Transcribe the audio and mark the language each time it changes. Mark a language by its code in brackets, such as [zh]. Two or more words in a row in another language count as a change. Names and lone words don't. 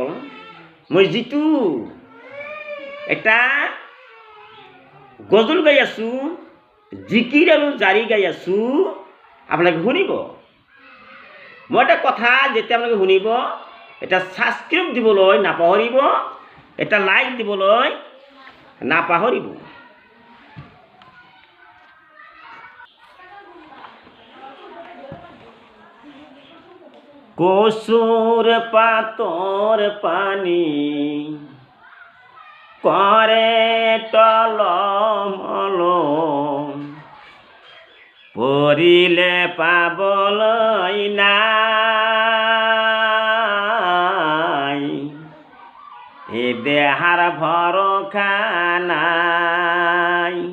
[as] মই যিটো এটা গজল গাই আছোঁ, জিকিৰ আৰু জাৰি গাই আছোঁ, আপোনালোকে শুনিব। মই এটা কথা যেতিয়া আপোনালোকে শুনিব, এটা ছাবস্ক্ৰাইব দিবলৈ নাপাহৰিব, এটা লাইক দিবলৈ নাপাহৰিব। [bn] কচুর পাতর পানি করে টলমল, পড়িলে পাবলই নাই, এ দেহার ভরসা নাই।